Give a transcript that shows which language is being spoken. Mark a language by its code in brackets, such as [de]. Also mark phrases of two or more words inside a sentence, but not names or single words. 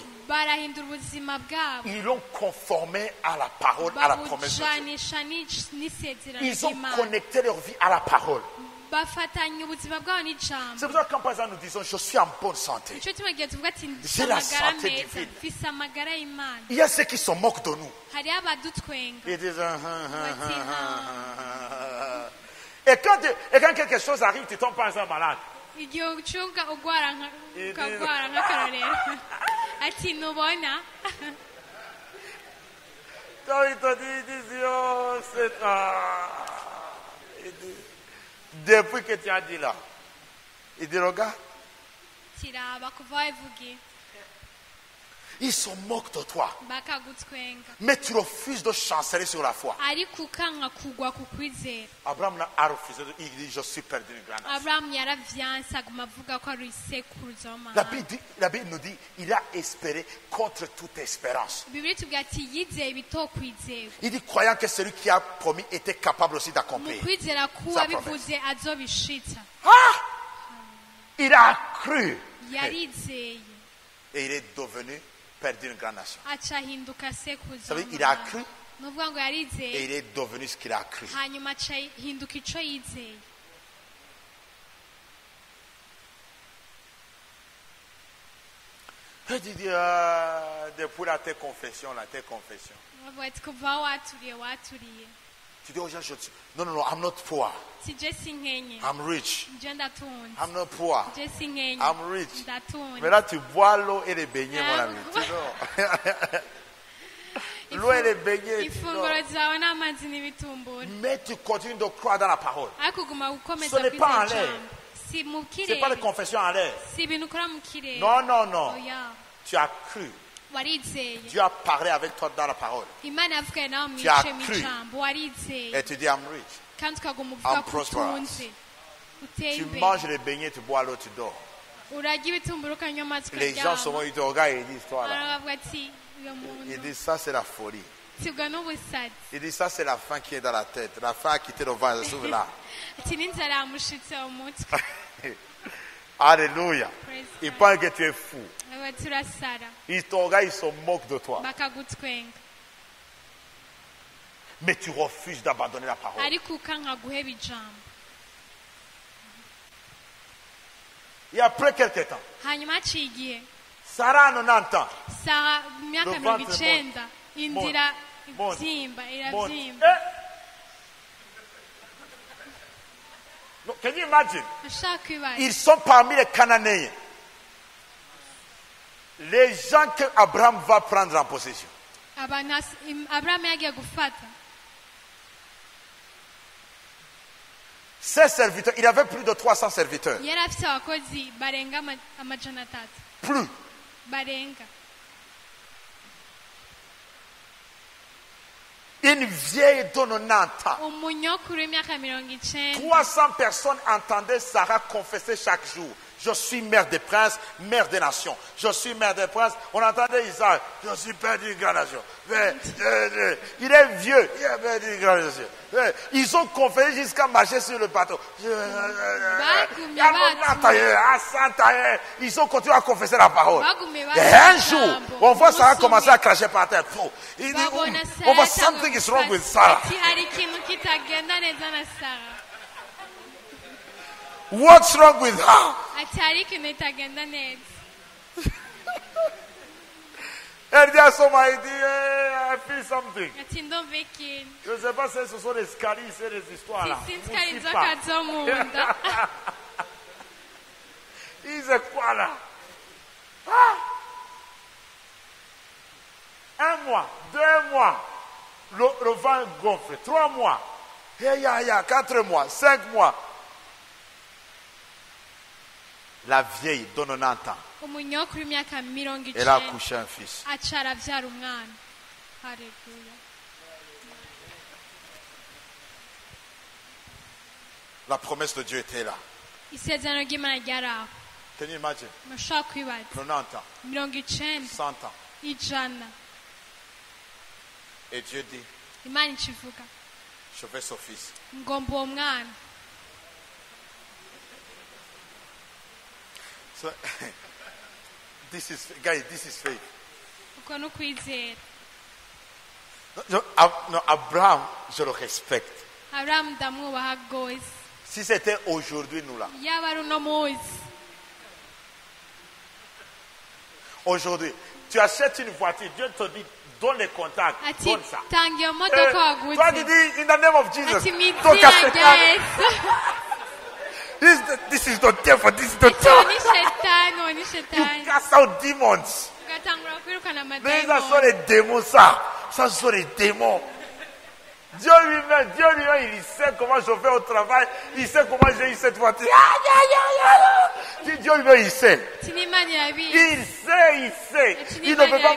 [rn] barahindura ubuzima bwabo, [fr] Ils l'ont conformé à la parole, à la promesse de Dieu. [rn] babujanisha n'isezerano [fr] Ils ont [rn] ry'Imana, [fr] connecté leur vie à la parole. [rn] bafatanya ubuzima bwabo n'ijambo. [fr] C'est pour ça que quand par exemple nous disons, je suis en bonne santé. [rn] icyo tuma gihe tuvuga ati mfise [fr] J'ai la [rn] amagara [fr] santé [rn] meza, [fr] divine. [rn] mfise amagara y'Imana. [fr] Il y a ceux qui se moquent de nous. [rn] hariho abadutwenga [fr] Ils disent, [rn] bati [fr] Et quand quelque chose arrive, tu tombes par exemple malade. [rn] igihe ucunga ugwara Idi- ukagwara nk'akarorero ati ntubona [fr] Quand il te dit, il dit, oh, c'est... Il dit, depuis que tu as dit là, il dit, regarde, [rn] kiraba kuva wabivugiye [fr] ils se moquent de toi. [rn] bakagutwenga, [fr] Mais tu refuses de chanceler sur la foi. [rn] ariko ukanga kugwa ku kwizera. [fr] Abraham a refusé, il dit, je suis père d'une grande nation. [rn] Aburahamu yaravyanse aguma avuga ko ari isekuruza [fr] La [rn] w'amahanga. [fr] Bible nous dit, il a espéré contre toute espérance. [rn] Bibiri tubwira ati yizeye ibitokwizewe, [fr] Il dit, croyant que celui qui a promis était capable aussi [rn] mu [fr] d'accomplir. [rn] kwizera k'uwabivuze azobishitsa. [fr] Il a cru. [rn] yarizeye [fr] Et il est devenu père d'une grande nation. [rn] aca ahinduka sekuruza [fr] Ça veut dire, il a [rn] w'amahanga. [fr] cru [rn] ni ukuvuga ngo [fr] et [rn] yarizeye [fr] il est devenu ce qu'il a cru. [rn] hanyuma aca ahinduka ico yizeye. [fr] Il dit, depuis tes confessions, tes confessions. [rn] bavuga ati kuva aho waturiye. [fr] Tu dis aux gens, non, [en] I'm not poor. [rn] si je sinkenye, [en] I'm rich. [rn] je ndatunze. [en] I'm not poor. [rn] je sinkenye, [en] I'm rich. [rn] ndatunze. [fr] Mais là, tu bois l'eau et les beignets, mon ami. Tu vois. L'eau et les beignets. tu vois. [rn] ifunguro zawe n'amazi n'ibitumbura, [fr] Mais tu continues de croire dans la parole. [rn] ariko uguma gukomeza [fr] Ce n'est pas en [rn] kwizera [fr] l'air. [rn] ijambo. si mu [fr] Ce n'est pas les [rn] kirere, [fr] confessions en l'air. [rn] si ibintu ukora mu kirere. [fr] Non, non, non. [rn] oya, [fr] Tu as cru. [rn] warizeye. [fr] Dieu a parlé avec toi dans la parole. [rn] imana yavuganye nawe mu [fr] Tu as [rn] bice mu [fr] cru. [rn] ijambo, warizeye. [fr] Et tu dis, [en] I'm rich. [rn] kandi ukaguma uvuga [en] I'm [rn] ko [en] prosperous. [rn] utunze, uteye [fr] Tu [rn] imbere. [fr] manges les beignets, tu bois l'eau, tu dors. [rn] urarya ibitumbura ukanywa amazi [fr] Les gens [rn] ukaryama. [fr] souvent, ils te regardent et ils disent, toi là. [rn] baravuga ati uyu muntu [fr] Ils disent, ça c'est la folie. [rn] atibwa n'ubusazi [fr] Il dit ça c'est la faim qui est dans la tête. La faim a quitté le ventre, se trouve là. [rn] ati n'inzara yamushitse umutwe. [fr] Alléluia. [en] Praise [fr] Il [en] God. [fr] pense que tu es fou. [rn] aba turasara [fr] Il te regarde, il se moque de toi. [rn] bakagutwenga [fr] Mais tu refuses d'abandonner la parole. [rn] ariko ukanka guheba ijambo. [fr] Et après quelque temps, [rn] hanyuma haciye igihe [fr] Sarah a 90 ans. [rn] sara mu myaka [fr] Le [rn] 90 [fr] ventre [rn] inzira [fr] monte, [rn] ibyimba [fr] Bon. [rn] irabyimba. [en] Eh. No, can you imagine? [rn] ashaka kwibaza [fr] Ils sont parmi les Cananéens. Les gens que Abraham va prendre en possession. [rn] abantu aburahamu yagiye gufata [fr] Ses serviteurs, il avait plus de 300 serviteurs. [rn] yari afite abakozi barenga amajana 3 [fr] Plus. [rn] barenga. [fr] Une vieille de 90 ans. [rn] umunyokuru w'imyaka 90 [fr] 300 personnes entendaient Sarah confesser chaque jour. Je suis mère des princes, mère des nations. Je suis mère des princes. On entendait Isaac. Je suis père d'une grande nation. Il est vieux. Il est père d'une grande nation. Ils ont confessé jusqu'à marcher sur le bateau. Ils ont continué à confesser la parole. Et un jour, on voit Sarah commencer à cracher par terre. Il dit, on voit [en] something is wrong with Sarah. [rn] ati hari ikintu kitagenda neza na Sara. [en] What's wrong with her? [rn] ati hari ikintu kitagenda neza. [fr] Elle dit à son mari, il dit, [en] I feel something. [rn] ati ndumva ikintu [fr] Je ne sais pas si ce sont des scaries, c'est des histoires là. [rn] sinzi ko ari inzoka zo mu nda. [fr] Il dit quoi là? Ah! 1 mois, 2 mois, le vent gonfle. 3 mois, 4 mois, 5 mois. La vieille de 90 ans, [rn] umunyokuru w'imyaka 90 [fr] elle a accouché un fils. [rn] aca arabyara umwana. Haleluya. [fr] La promesse de Dieu était là. [rn] isezerano ry'Imana ryari aho. [en] Can you imagine? [rn] mushobora kwibaza [fr] 90 ans, [rn] 90 [fr] 100 ans. [rn] ijana [fr] Et Dieu dit, [rn] Imana ikivuga [fr] je vais son fils. [rn] ngomba uwo mwana. [en] So, this is, guys, this is faith. [rn] uko ni ukwizera. [en] No, [fr] Abraham, je le respecte. [rn] aburahamu ndamwubaha rwose. [fr] Si c'était aujourd'hui, nous là. [rn] yaba ari uno munsi. [fr] Aujourd'hui, tu achètes une voiture, Dieu te dit, donne les contacts, [rn] ati [fr] donne ça. [rn] tanga iyo modoka [fr] Toi, tu [rn] waguze. [fr] dis, [en] in the name of Jesus, [rn] ati mu [en] don't [rn] izina [en] accept [rn] rya [en] that. [rn] yesu. [en] This is the devil, this is the [rn] uwo [en] devil. [rn] ni shetani uwo ni [en] You [rn] shetani. [en] cast out demons. [rn] ugatangura kwirukana [fr] Mais ça sont [rn] amadayimoni. [fr] les démons, ça. Ça sont les démons. Dieu lui-même, il sait comment je fais au travail. Il sait comment j'ai eu cette voiture. Dieu lui-même, il sait. [rn] ati n'Imana irabizi. [fr] Il sait. [rn] ati [fr] Il ne peut [rn] n'Imana